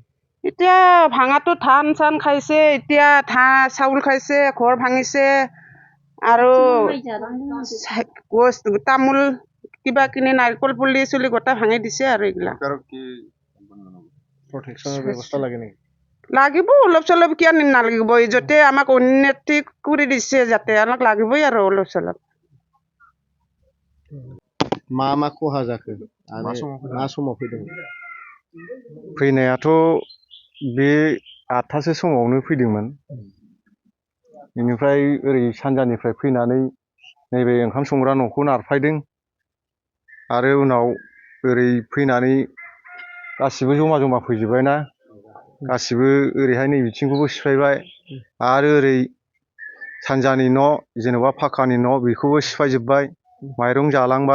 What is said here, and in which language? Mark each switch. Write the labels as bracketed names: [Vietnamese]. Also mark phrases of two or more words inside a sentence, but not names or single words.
[Assamese] এতিয়া ভাঙাটো ধান চান খাইছে, এতিয়া চাউল খাইছে, ঘৰ ভাঙিছে আৰু তামোল কিবা কিনি নাৰিকল পুলি চুলি গোটা ভাঙি দিছে আৰু এইবিলাক। লাগিব অলপ চলপ, কিয় নালাগিব, য'তে আমাক উন্নতি কৰি দিছে যাতে আমাক লাগিবই আৰু অলপ চলপ। [Bodo] मा खहा जाखो? मा समाव फैदोंमोन? फैनायाथ' बे 8थासो समावनो फैदोंमोन। बेनिफ्राय ओरै सानजानिफ्राय फैनानै नैबे ओंखाम संग्रा न'खौ नारफायदों आरो उनाव ओरै फैनानै गासिबो जमा फैजोब्बायना, गासिबो ओरैहाय नै बिथिंखौबो सिफायबाय आरो ओरै सानजानि न' जेनेबा पाक्कानि न' बेखौबो सिफायजोब्बाय, माइरं जालांबाय।